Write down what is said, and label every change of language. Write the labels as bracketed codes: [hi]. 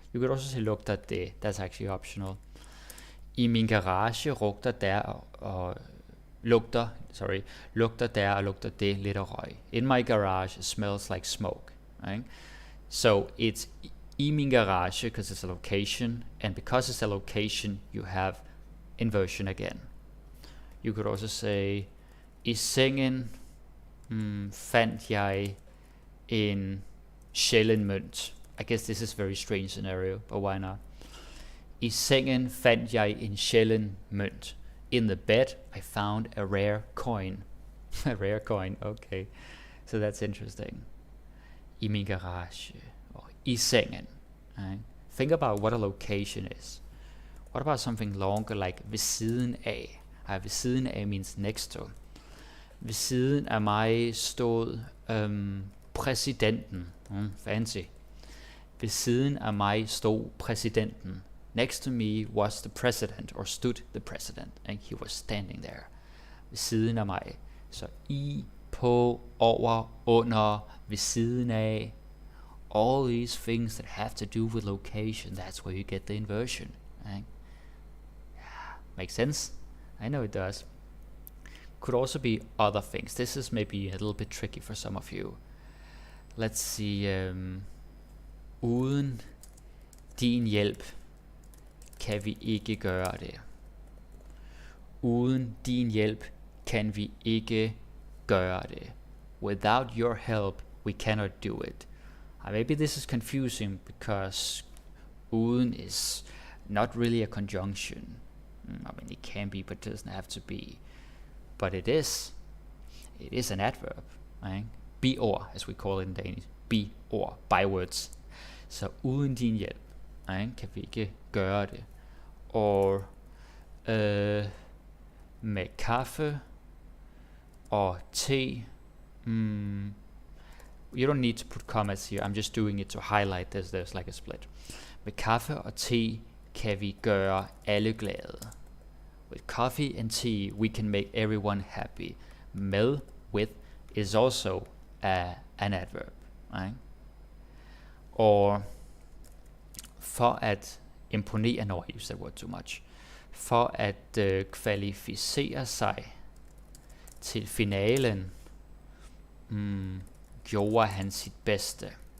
[en] You could also say [da] lugter det. [en] That's actually optional. [da] I min garage lugter der og lugter det lidt af røg. [en] In my garage it smells like smoke. Right? So it's [da] i min garage [en] because it's a location, and because it's a location you have inversion again. You could also say [da] i sengen fandt jeg en sjælden mønt. [en] I guess this is a very strange scenario, but why not? [da] I sengen fandt jeg en sjælden mønt. [en] In the bed I found a rare coin. A rare coin, okay. So that's interesting. [da] I min garage, [en] or [da] I sengen. [en] Right? Think about what a location is. What about something longer like [da] ved siden af? Ved siden af [en] means next to. [da] Ved siden af mig stod præsidenten. [en] Fancy. [da] Ved siden af mig stod præsidenten. [en] Next to me was the president, or stood the president, and he was standing there. [da] Ved siden af mig. Så i, på, over, under, ved siden af. [en] All these things that have to do with location, that's where you get the inversion. Right? Yeah, makes sense? I know it does. Could also be other things. This is maybe a little bit tricky for some of you. Let's see. [da] Uden din hjælp kan vi ikke gøre det. Uden din hjælp kan vi ikke gøre det. [en] Without your help, we cannot do it. Maybe this is confusing because uden is not really a conjunction. I mean, it can be, but it doesn't have to be. But it is. It is an adverb. Right? Be-or, as we call it in Danish. Be-or, bywords. [da] Så uden din hjælp, kan vi ikke gøre det. Og med kaffe og te. [en] You don't need to put commas here. I'm just doing it to highlight this. There's like a split. [da] Med kaffe og te kan vi gøre alle glade. [en] With coffee and tea, we can make everyone happy. Med, with, is also an adverb. Right? [da] Og for at imponere, [en] no, I use that word too much. [da] For at kvalificere sig til finalen, gjorde han sit bedste.